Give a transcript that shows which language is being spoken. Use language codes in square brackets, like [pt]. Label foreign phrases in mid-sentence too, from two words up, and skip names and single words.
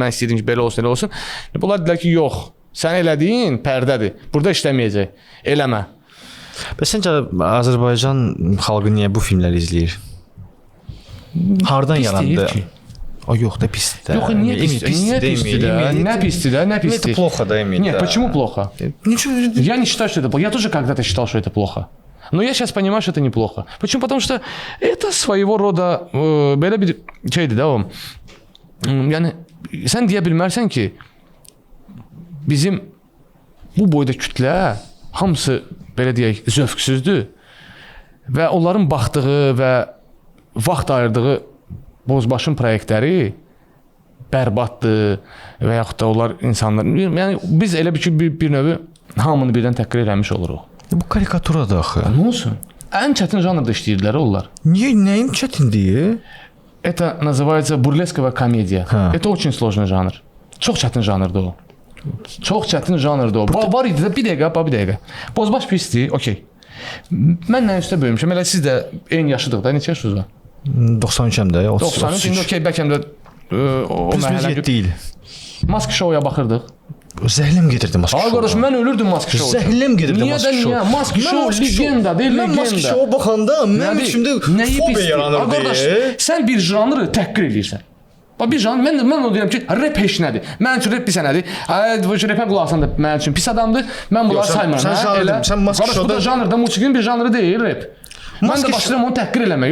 [az] Mən istəyirdim ki, belə olsun, elə olsun. Bunlar dedilər ki, yox, sən elədiyin pərdədir. Burada işləməyəcək. Eləmə. Bəs səncə Azərbaycan xalqı niyə bu filmləri izləyir? Hardan yarandı? O yox da pisdir. Yox, niyə pisdir? Niyə pisdir? Nə pisdir? Nə pisdir? [ru] Это плохо, да, Эмиль. Нет, почему плохо? Ничего. Я не считаю, что это плохо. Я тоже когда-то считал, что это плохо. Но я сейчас понимаю, что это неплохо. Почему? Потому что это своего рода [az] belə bir şeydir də o. Yəni sən deyə bilmərsən ki, bizim bu boyda kütlə hamısı belə deyək zövqsüzdür və onların baxdığı və vaxt ayırdığı Bozbaşın proyektləri bərbaddır və yaxud da onlar insanlar, yəni biz elə bir növü hamını birdən təhqir eləmiş oluruq. Bu karikaturadır axı. Nə olsun? Ən çətin janrda işləyirlər onlar. Niyə, nəyin çətinliyi? [ru] Это называется бурлесковая комедия. Это очень сложный жанр. [az] Çox çətin janrdır o. Çox çətin janrdır o. Var idi də bir dəqiqə. Bozbaş pisdir, okey. Mən nə üstə böyümüşəm. Elə siz də eyni yaşıdıq da. Neçə yaşınız var? 93-əm də, 93. İndi okey, bəlkə də o məhəllə deyil. Mask Show-ya baxırdıq. Zəhlim gedirdi Mask Show. Ay qardaş, mən ölürdüm Mask Show. Zəhlim gedirdi Mask Show. Niyə? Mask Show legendadır, legenda. Mən Mask Show baxanda mənim içimdə fobiya yaranırdı. Ay qardaş, sən bir janrı təhqir edirsən. Bax bir janr, mən onu deyirəm ki, rap heç nədir? Mənim üçün rap pis nədir? Rapə qulaq asan da mənim üçün pis adamdır. Mən bunları saymıram. Sən Mask Show-da... Bu da janrda, musiqinin bir janrı deyil, rap. Mən də başlayıram onu təhqir eləmək.